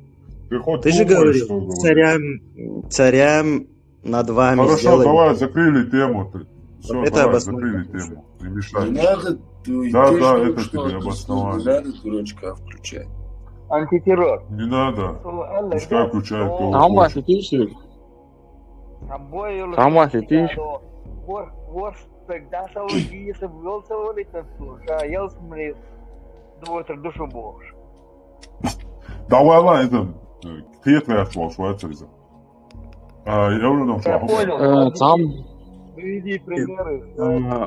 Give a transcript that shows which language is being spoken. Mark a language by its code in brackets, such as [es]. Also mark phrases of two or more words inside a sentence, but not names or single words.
[ru] Ты же говорил, царям над вами Хорошо, сделали... давай, закрыли тему. Все, это давай, обоснование. закрыли тему. Не мешай. Не надо, Да, это тебе обоснование. Не надо дурачка включать. Антитеррор. Не надо. Пускай включает кого [tr] Tamam [ru] хочет. [tr] bahsedeyim. Tamam bahsedeyim. [ru] Давай, ладно, это отвал, Швейцария. Я уже нашел. [tr] Tamam. [ru] Приведи примеры.